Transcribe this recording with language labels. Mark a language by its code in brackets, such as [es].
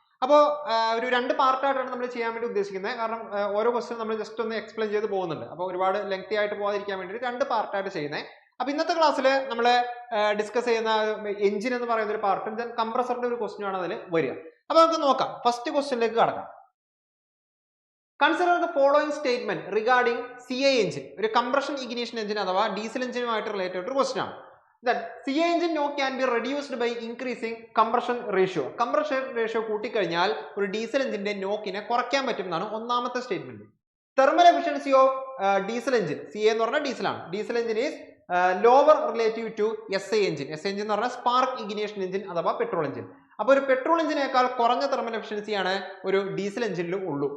[ml] അപ്പോൾ ഒരു രണ്ട് പാർട്ടായിട്ടാണ് നമ്മൾ ചെയ്യാൻ വേണ്ടി ഉദ്ദേശിക്കുന്നത്. കാരണം ഓരോ ക്വസ്റ്റ്യൻ നമ്മൾ ജസ്റ്റ് ഒന്ന് എക്സ്പ്ലെയിൻ ചെയ്ത് പോകുന്നുണ്ട്. അപ്പോൾ ഒരുപാട് ലെങ്തി ആയിട്ട് പോകാതിരിക്കാൻ വേണ്ടി രണ്ട് പാർട്ടായിട്ട് ചെയ്യുന്നത്. അപ്പോൾ ഇന്നത്തെ ക്ലാസ്സിൽ നമ്മൾ ഡിസ്കസ് ചെയ്യുന്ന എഞ്ചിൻ എന്ന് പറയുന്ന ഒരു പാർട്ടും ദെൻ കംപ്രസറിന്റെ ഒരു ക്വസ്റ്റ്യൻ ആണ് അതിൽ വരിക. അപ്പോൾ നമുക്ക് നോക്കാം. ഫസ്റ്റ് ക്വസ്റ്റ്യനിലേക്ക് കടക്കാം. [en] Consider the following statement regarding CI engine. [ml] ഒരു കംപ്രഷൻ ഇഗ്നിഷൻ എഞ്ചിൻ അഥവാ ഡീസൽ എഞ്ചിനുമായിട്ട് റിലേറ്റഡ് ഒരു ക്വസ്റ്റ്യൻ ആണ്. [en] That CI engine knock can be reduced by increasing compression ratio. [ml] Compression ratio കൂട്ടിക്കഴിഞ്ഞാൽ ഒരു ഡീസൽ എഞ്ചിന്റെ നോക്കിനെ കുറയ്ക്കാൻ പറ്റും എന്നാണ് ഒന്നാമത്തെ statement. [en] thermal efficiency of diesel engine, [ml] CI എന്ന് പറഞ്ഞാൽ ഡീസലാണ്. [en] Diesel engine is lower relative to SI എഞ്ചിൻ. [ml] SI engine എന്ന് പറഞ്ഞാൽ സ്പാർക്ക് ഇഗ്നിഷൻ എഞ്ചിൻ അഥവാ പെട്രോൾ എഞ്ചിൻ. അപ്പോൾ ഒരു പെട്രോൾ എഞ്ചിനേക്കാൾ കുറഞ്ഞ തെർമൽ എഫിഷ്യൻസിയാണ് ഒരു ഡീസൽ എഞ്ചിനിൽ ഉള്ളൂ.